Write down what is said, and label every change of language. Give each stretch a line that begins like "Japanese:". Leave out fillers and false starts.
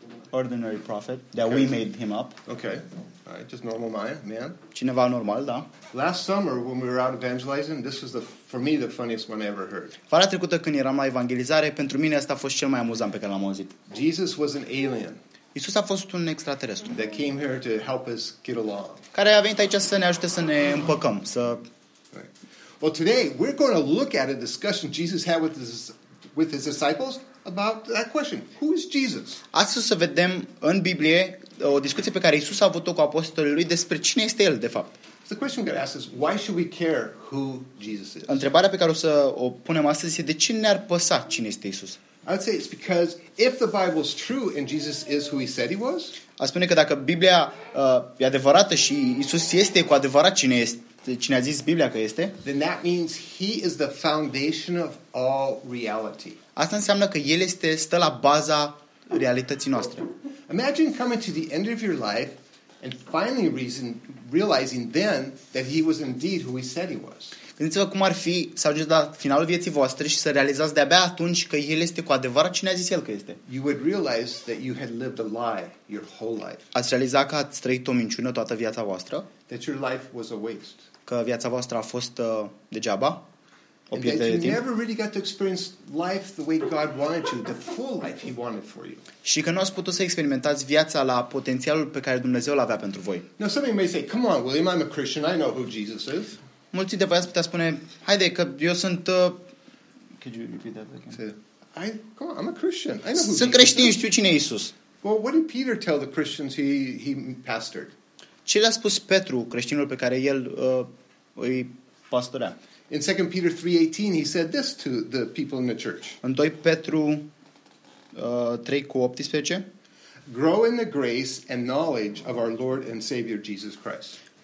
English: Ordinary prophet that we made him up. Okay, all right, just normal Maya, man.
Romanian: Cineva normal, da.
English: Last summer when we were out evangelizing, this was for me the funniest one I ever heard.
Romanian: Vara trecută când eram la evangelizare, pentru mine asta a fost cel mai amuzant pe care l-am auzit.
English: Jesus was an alien.
Romanian: Iisus a fost un extraterestru.
English: That came here to help us get along.
Romanian: Care a venit aici să ne ajute să ne împăcăm, să.
English: Right. Well, today we're going to look at a discussion Jesus had with his disciples. About that question. Who is Jesus?
Romanian: Astăzi să vedem în Biblie o discuție pe care Iisus a avut-o cu apostolii lui despre cine este el de fapt.
English: The question we're asked is why should we care who Jesus is?
Romanian: Întrebarea pe care o să o punem astăzi este de ce ne-ar păsa cine este Iisus?
English: I'd say it's because if the Bible is true and Jesus is who he said he was.
Romanian: A spune că dacă Biblia e adevărată și Iisus este cu adevărat cine este. Cine a zis Biblia că este?
English: Then that means he is the foundation of all reality.
Romanian: Asta înseamnă că el este stă la baza realității noastre.
English: Imagine coming to the end of your life and finally realizing then that he was indeed who he said he was.
Romanian: Gândiți-vă cum ar fi să ajungeți la finalul vieții voastre și să realizați de abia atunci că el este cu adevărat cine a zis el că este.
English: You would realize that you had lived a lie your whole life.
Romanian: Ați realiza că ați trăit o minciună toată viața voastră.
English: That your life was a waste.
Romanian: Că viața voastră a fost degeaba. O pierdere de timp.
English: You never really got to experience life the way God wanted you, the full life he wanted for you.
Romanian: Și că nu ați putut să experimentați viața la potențialul pe care Dumnezeu l-avea pentru voi.
English: Now somebody may say, come on, William, I'm a Christian, I know who Jesus is.
Romanian: Mulți de voi ați putea spune, haide că eu sunt
English: Could you repeat that again? I'm a Christian. I know who
Romanian: sunt creștin, știu cine e Iisus.
English: Well, what did Peter tell the Christians he pastored?
Romanian: Ce le-a spus Petru, creștinul pe care el îi pastorea?
English: In 2 Peter 3:18 he said this to the people in the church.
Romanian: În 2 Petru 3:18
English: grow in the grace and knowledge of our Lord and Savior Jesus Christ.